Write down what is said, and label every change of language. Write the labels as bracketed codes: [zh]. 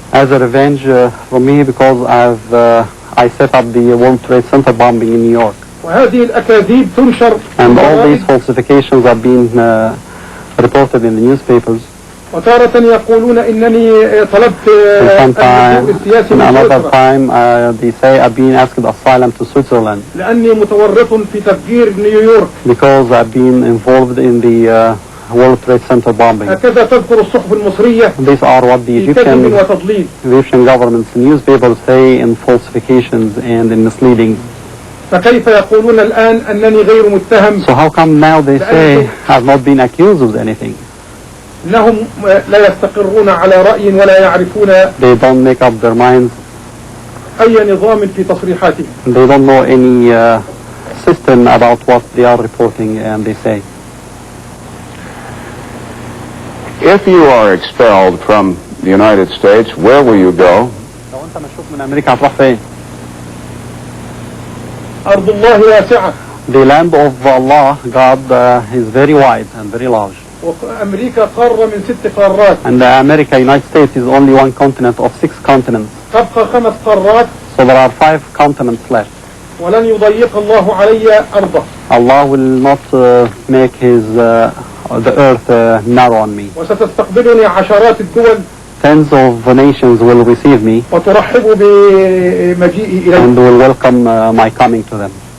[en] As a revenge from me because I set up the World Trade Center bombing in New York. [ar] وهذه الأكاذيب تنشر. [en] And all these falsifications are being reported in the newspapers. [ar] وتارة يقولون إنني طلبت السياسي من [en] another time they say I've been asked asylum to Switzerland. [ar] لأني متورط في تفجير نيويورك. [en] Because I've been involved in the World Trade Center bombing. [ar] هكذا تذكر الصحف المصرية. [en] These are what the Egyptian government's newspapers say in falsifications and in misleading. [ar] فكيف يقولون الآن أنني غير متهم؟ [en] So how come now they say I've not been accused of anything? [ar] إنهم لا يستقرون على رأي ولا يعرفون. [en] They don't make up their minds. [ar] أي نظام في تصريحاتهم. [en] They don't know any system about what they are reporting and they say. If you are expelled from the United States, where will you go? [ar] لو أنت مشوف من أمريكا هتروح فين؟ أرض الله واسعة. [en] The land of Allah, God, is very wide and very large. [ar] وأمريكا قارة من 6 قارات. [en] And America, United States, is only one continent of 6 continents. [ar] تبقى 5 قارات. [en] So there are 5 continents left. [ar] ولن يضيق الله علي أرضه. [en] Allah will not make the earth narrow on me. [ar] وستستقبلني عشرات الدول. [en] Tens of nations will receive me. [ar] وترحب بمجيئي إليه. [en] And will welcome my coming to them.